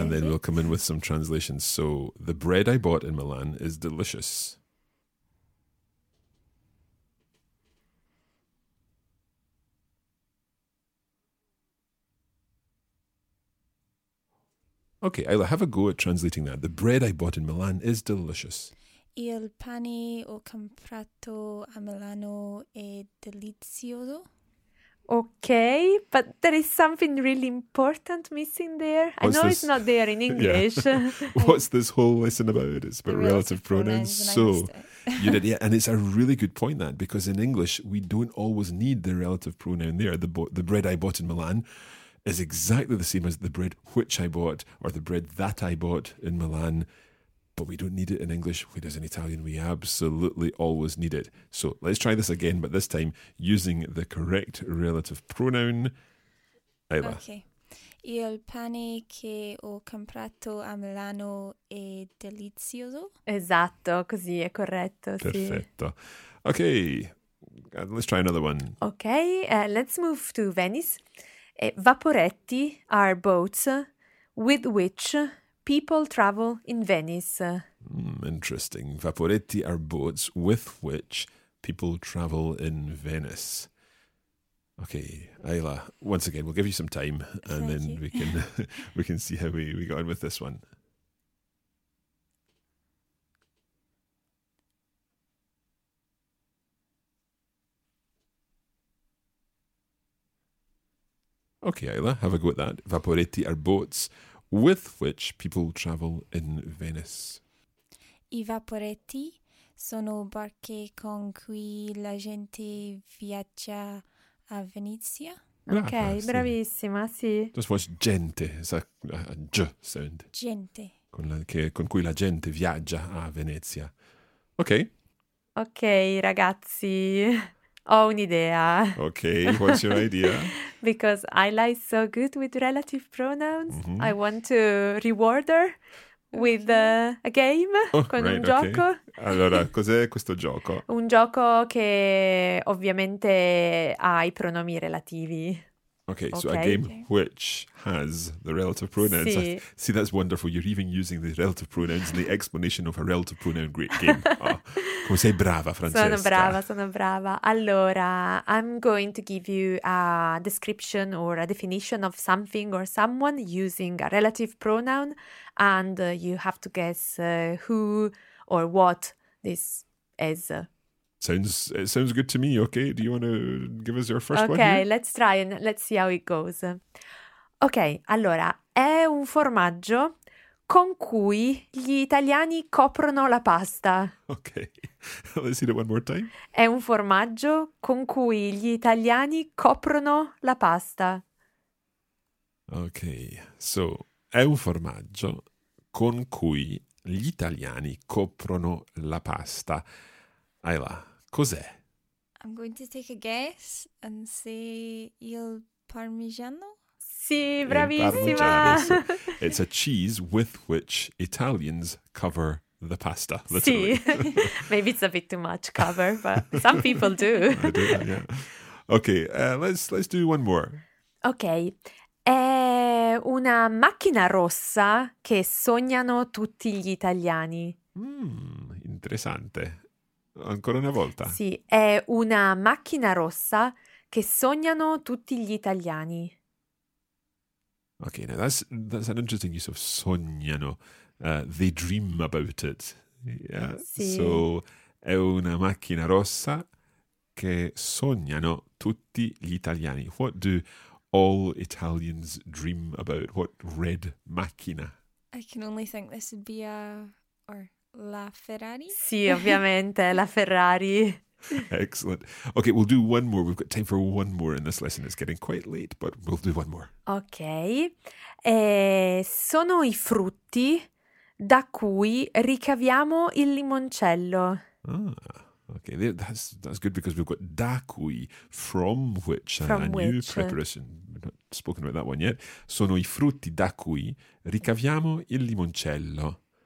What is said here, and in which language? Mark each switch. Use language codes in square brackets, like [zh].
[en] And then we'll come in with some translations. So the bread I bought in Milan is delicious. Okay, Ayla, have a go at translating that. The bread I bought in Milan is delicious. [it] Il pane ho comprato a Milano è delizioso. [en] Okay, but there is something really important missing there. What's I know this? It's not there in English. What's this whole lesson about? It's about relative pronouns. So, you did, yeah, and it's a really good point that, because in English, we don't always need the relative pronoun there. The bread I bought in Milan is exactly the same as the bread which I bought or the bread that I bought in Milan, but we don't need it in English, whereas in Italian we absolutely always need it. So let's try this again, but this time using the correct relative pronoun, Ayla. Okay. [it] Il pane che ho comprato a Milano è delizioso. Esatto, così è corretto, sì. [en] Perfetto. Okay, let's try another one. Okay, let's move to Venice. Vaporetti are boats with which people travel in Venice. Interesting. Vaporetti are boats with which people travel in Venice. Okay, Ayla, once again, we'll give you some time and Thank you. we can see how we go on with this one. Okay, Ayla, have a go at that. Vaporetti are boats with which people travel in Venice. [it] I vaporetti sono barche con cui la gente viaggia a Venezia. Okay, bravissima, sì. [en] Just watch gente, it's a G sound. [it] Gente. Con cui la gente viaggia a Venezia. Okay. Okay, ragazzi. Ho un'idea. [en] Ok, what's your idea? Because I like so good with relative pronouns, mm-hmm. I want to reward her with a game, un gioco. [it] Okay. Allora, cos'è questo gioco? Un gioco che ovviamente ha i pronomi relativi. [en] Okay, so a game which has the relative pronouns. [it] Sì. [en] See, that's wonderful. You're even using the relative pronouns in the explanation of a relative pronoun great game. [it] Come sei brava, Francesca. Sono brava, sono brava. [en] Allora, I'm going to give you a description or a definition of something or someone using a relative pronoun, and you have to guess who or what this is. It sounds good to me. Okay, do you want to give us your first one? Okay, let's try and let's see how it goes. [it] Okay, allora, è un formaggio con cui gli italiani coprono la pasta. [en] Okay, let's see it one more time. [it] È un formaggio con cui gli italiani coprono la pasta. Okay, so è un formaggio con cui gli italiani coprono la pasta. Ayla, cos'è? [en] I'm going to take a guess and say il parmigiano. [it] Sì, bravissima! [en] It's a cheese with which Italians cover the pasta, literally. Sì, maybe it's a bit too much cover, but some people do. I do, yeah. Okay, let's do one more. [it] Okay, è una macchina rossa che sognano tutti gli italiani. Interessante. Ancora una volta. Sì, è una macchina rossa che sognano tutti gli italiani. [en] Okay, now that's an interesting use of sognano. They dream about it. Yeah. [it] Sì. So, è una macchina rossa che sognano tutti gli italiani. [en] What do all Italians dream about? What red macchina? I can only think this would be a... [it] La Ferrari? Sì, ovviamente, la Ferrari. [en] Excellent. Okay, we'll do one more. We've got time for one more in this lesson. It's getting quite late, but we'll do one more. Okay. [it] Sono i frutti da cui ricaviamo il limoncello. [en] Ah, okay. That's good because we've got da cui, from which, new preparation. We've not spoken about that one yet. [it] Sono i frutti da cui ricaviamo il limoncello.